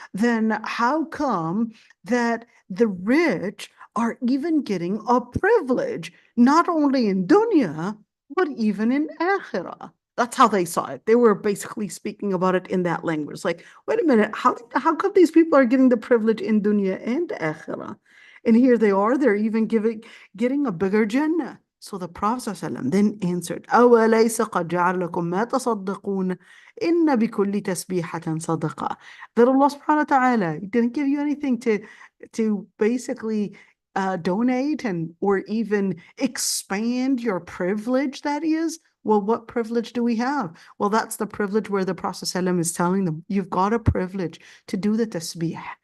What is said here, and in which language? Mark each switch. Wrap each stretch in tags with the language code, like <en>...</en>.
<en>Then how come that the rich are even getting a privilege, not only in dunya, but even in akhirah? That's how they saw it. They were basically speaking about it in that language. Like, wait a minute, how come these people are getting the privilege in dunya and akhirah? And here they are, they're even getting a bigger Jannah. So the Prophet ﷺ then answered,</en> <ar>أَوَلَيْسَ قَدْ جَعَلَ لَكُم مَا تَصَدَّقُونَ إِنَّ بِكُلِّ تَسْبِيحَةٍ صَدَقَةٍ.</ar> <en>That Allah subhanahu wa ta'ala didn't give you anything to basically donate and or even expand your privilege, that is. Well, what privilege do we have? Well, that's the privilege where the Prophet ﷺ is telling them, you've got a privilege to do the tasbih.</en>